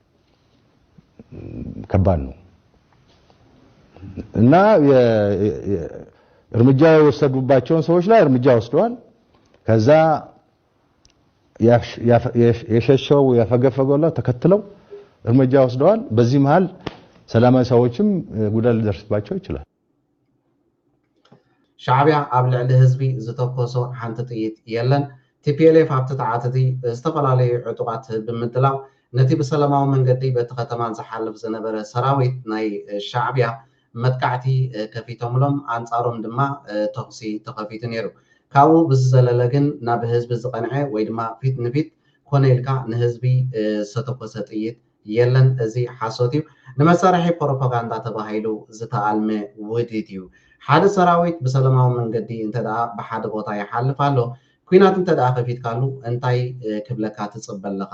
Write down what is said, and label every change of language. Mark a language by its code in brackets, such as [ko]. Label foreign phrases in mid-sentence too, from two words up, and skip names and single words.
[am] ከባድ ነው እና እርምጃ የወሰዱባቸውን ሰዎች ላይ እርምጃ ወስደዋል። ከዛ የሸሸው ያፈገፈገው ተከትለው እርምጃ ወስደዋል። በዚህ መሃል ሰላማዊ ሰዎችም ጉዳት ሊደርስባቸው ይችላል። [ti] ሻዕቢያ ኣብ ልዕሊ ህዝቢ ዝተኮሶ ሓንቲ ጥይት የለን። ቲፒኤልኤፍ ኣብቲ ተዓተቲ ዝተፈላለዩ ዕጡቃት ብምድላው ነቲ ብሰላማዊ መንገዲ በቲ ከተማ ዝሓልፍ ዝነበረ ሰራዊት ናይ ሻዕቢያ መጥቃዕቲ ከፊቶምሎም ኣንጻሮም ድማ ተኽሲ ተኸፊቱ ነይሩ። ካብኡ ብዝዘለለ ግን ናብ ህዝቢ ዝቐንዐ ወይ ድማ ፊት ንፊት ኮነ ኢልካ ንህዝቢ ዝተኮሰ ጥይት የለን። እዚ ሓሶት እዩ። ንመሳርሒ ፕሮፓጋንዳ ተባሂሉ ዝተኣልመ ውድድ እዩ። ሓደ ሰራዊት ብሰላማዊ መንገዲ እንተደኣ ብሓደ ቦታ ይሓልፍ ኣሎ ኩናት እንተደኣ ከፊትካሉ እንታይ ክብለካ ትፅበለካ?